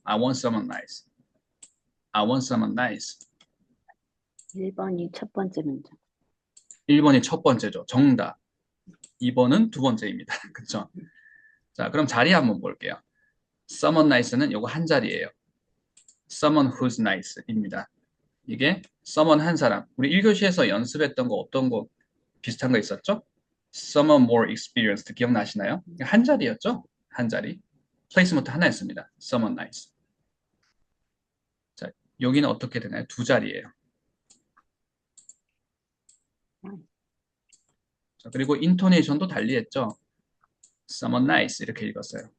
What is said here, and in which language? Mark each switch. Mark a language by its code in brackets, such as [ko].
[en] I want someone nice. I want someone nice. [ko] 1번이 첫 번째 문장. 1번이 첫 번째죠. 정답. 2번은 두 번째입니다. 그렇죠? 자, 그럼 자리 한번 볼게요. [en] Someone nice [ko] 는 요거 한 자리예요. [en] Someone who's nice입니다. [ko] 이게 someone 한 사람. 우리 1교시에서 연습했던 거 어떤 거 비슷한 거 있었죠? [en] Someone more experienced [ko] 기억나시나요? 한 자리였죠? 한 자리. 플레이스먼트 하나였습니다. [en] Someone nice. [ko] 자, 여기는 어떻게 되나요? 두 자리예요. 자, 그리고 인토네이션도 달리했죠. [en] Someone nice [ko] 이렇게 읽었어요.